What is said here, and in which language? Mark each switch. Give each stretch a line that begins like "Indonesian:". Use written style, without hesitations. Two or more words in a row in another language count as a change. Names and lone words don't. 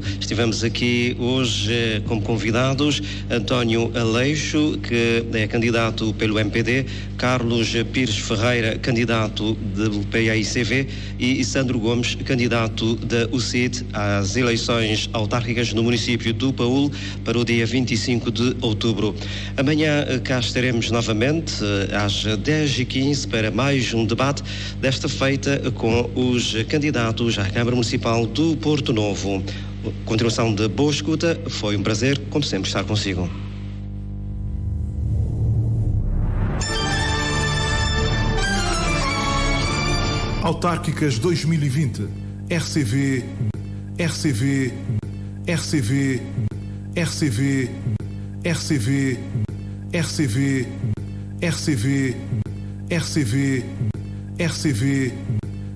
Portuguese: Estivemos aqui hoje como convidados António Aleixo, que é candidato pelo MPD, Carlos Pires Ferreira, candidato do PAICV, e Sandro Gomes, candidato da UCID às eleições autárquicas no município do Paúl para o dia 25 de outubro. Amanhã cá estaremos novamente às 10h15 para mais um debate, desta feita com os candidatos à Câmara Municipal do Porto Novo. Continuação de boa escuta, foi um prazer, como sempre, estar consigo. Autárquicas 2020. RCV, RCV, RCV, RCV, RCV, RCV, RCV, RCV, RCV,